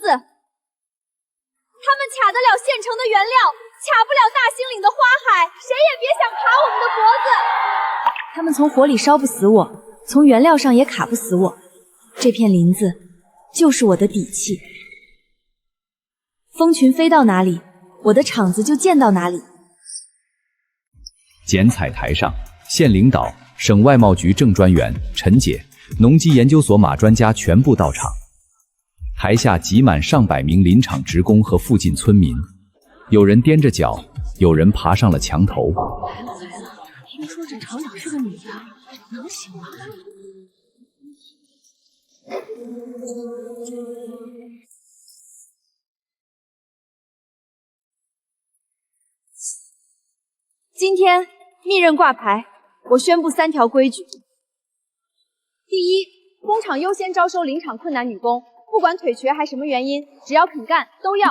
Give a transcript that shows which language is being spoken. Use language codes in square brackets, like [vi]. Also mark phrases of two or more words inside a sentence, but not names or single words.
[zh] 他們卡得了現成的原料，卡不了大興嶺的花海，誰也別想卡我們的脖子。他們從火裡燒不死我，從原料上也卡不死我。這片林子就是我的底氣。蜂群飛到哪裡，我的廠子就建到哪裡。剪彩台上，縣領導、省外貿局正專員陳姐、農機研究所馬專家全部到場。台下擠滿上百名林場職工和附近村民，有人踮着腳，有人爬上了牆頭。來了來了，聽說這廠長是個女的，能行嗎？今天密任挂牌，我宣布3条规矩：第一，工厂优先招收临场困难女工，不管腿瘸还什么原因，只要肯干都要。